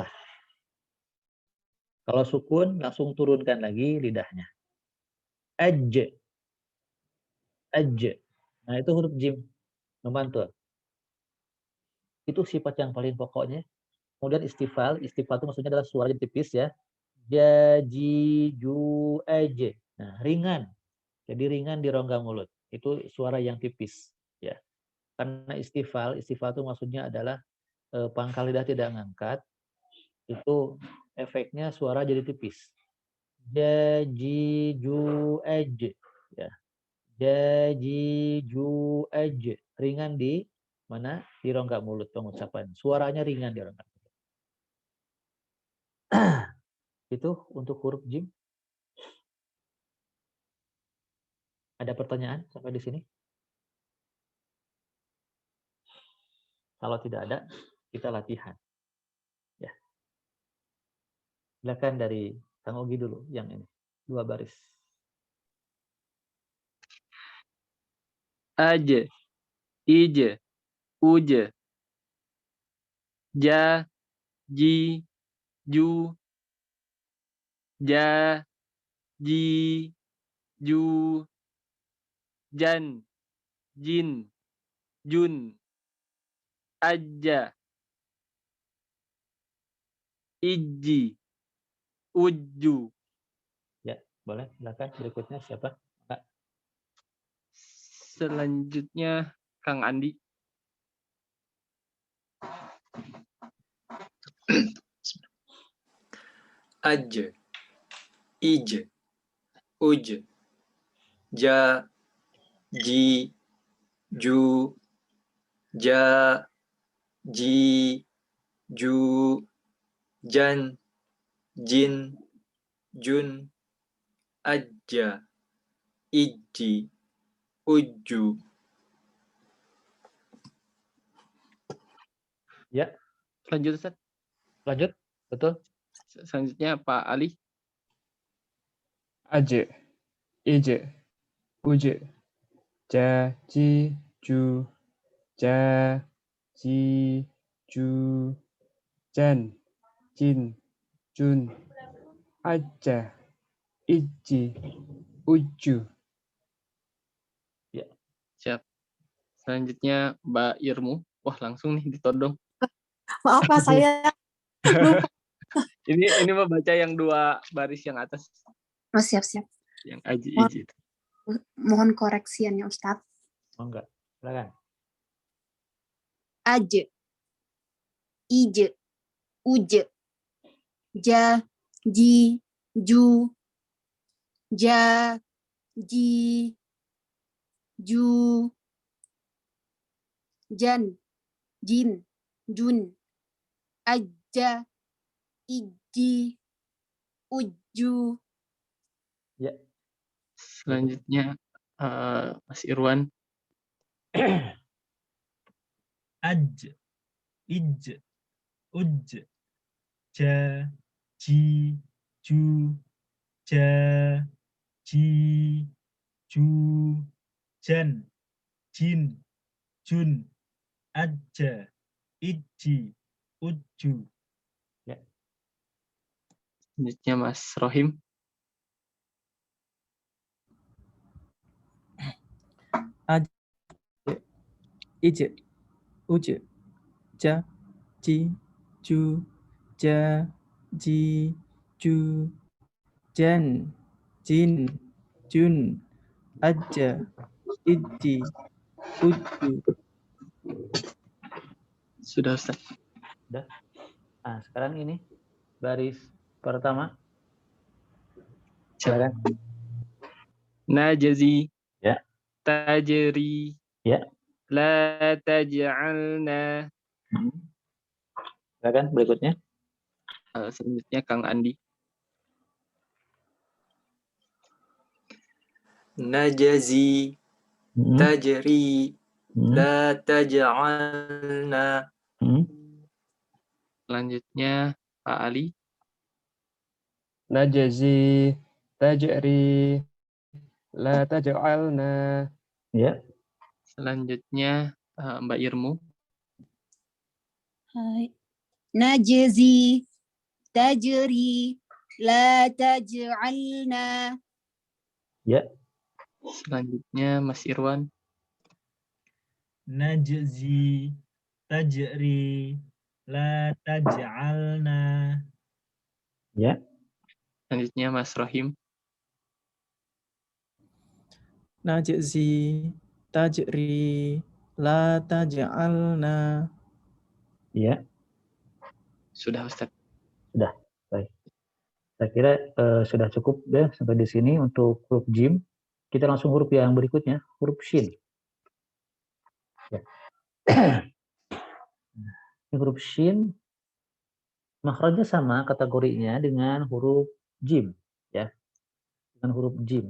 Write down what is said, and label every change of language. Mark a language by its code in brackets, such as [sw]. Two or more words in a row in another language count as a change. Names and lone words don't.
[id] Kalau sukun, langsung turunkan lagi lidahnya. [ar] أَجْ أَجْ. [id] Nah, itu huruf jim. Membantu. Itu sifat yang paling pokoknya. Kemudian istifal. Istifal itu maksudnya adalah suara yang tipis ya. [ar] جَ جِ جُ أَجْ. [id] Nah, ringan. Jadi ringan di rongga mulut. Itu suara yang tipis. Ya. Karena istifal itu maksudnya adalah pangkal lidah tidak ngangkat. Itu efeknya suara jadi tipis. [ar] جَ جِ جُ أَجْ. Ya. جَ جِ جُ أَجْ. [id] Ringan di mana? Di rongga mulut pengucapan. Suaranya ringan di rongga mulut. Itu untuk huruf jim. Ada pertanyaan sampai di sini? Kalau tidak ada, kita latihan. Ya. Silakan dari Kang Ogi dulu yang ini. 2 baris. [ar] أَجْ إِجْ أُجْ جَ جِ جُ جَ جِ جُ, جًا جٍ جٌ, أَجَ إِجِ أُجُ. [id] Ya, boleh. Silakan berikutnya siapa? Kak. Selanjutnya Kang Andi. [ar] أَجْ إِجْ أُجْ جَ جِ جُ جَ جِ جُ, جًا جٍ جٌ, أَجَ إِجِ أُجُ. [id] Ya, Lanjut Ustaz. lanjut. Betul. Selanjutnya Pak Ali. [ar] أَجْ إِجْ أُجْ جَ جِ جُ جَ جِ جُ, جًا جٍ جٌ, أَجَ إِجِ أُجُ. [id] Ya. Siap. Selanjutnya Mbak Irmu. Wah, langsung nih ditodong. Maaf Pak, saya lupa. Ini membaca yang 2 baris yang atas. Oh, siap-siap. Yang aji Mohon, [ar] iji. [id] mohon koreksiannya Ustadz. Oh enggak. Silakan. [ar] أَجْ إِجْ أُجْ جَ جِ جُ جَ جِ جُ, جًا جٍ جٌ, أَجَ إِجِ أُجُ. [id] Ya. Selanjutnya Mas Irwan. [ar] أَجْ إِجْ أُجْ جَ جِ جُ جَ جِ جُ, جًا جٍ جٌ, أَجَ إِجِ أُجُ. [id] Selanjutnya Mas Rohim. [ar] أَجْ إِجْ أُجْ جَ جِ جُ جَ جِ جُ, جًا جٍ جٌ, أَجَ إِجِ أُجُ. [id] Sudah Ustaz. Udah. Nah, sekarang ini baris pertama. Silakan. [ar] Najazi. [id] Ya. [ar] Tajri. [id] Ya. [ar] لَا تَجْعَلْنَا. [id] Silakan berikutnya. Selanjutnya Kang Andi. [ar] نَجْزِي تَجْرِي, لَا تَجْعَلْنَا. [id] Selanjutnya Pak Ali. [ar] نَجْزِي تَجْرِي لَا تَجْعَلْنَا. [id] Ya. Selanjutnya Mbak Irmu. Hai. [ar] نَجْزِي تَجْرِي لَا تَجْعَلْنَا. [id] Ya. Selanjutnya Mas Irwan. [ar] نَجْزِي تَجْرِي لَا تَجْعَلْنَا. [id] Ya. Selanjutnya Mas Rohim. [ar] نَجْزِي تَجْرِي لَا تَجْعَلْنَا. [id] Ya. Sudah Ustaz. Sudah. Baik. Saya kira sudah cukup ya sampai di sini untuk huruf jim. Kita langsung huruf yang berikutnya, huruf shin. Ya. Ini huruf shin makhrajnya sama kategorinya dengan huruf jim, ya, dengan huruf jim.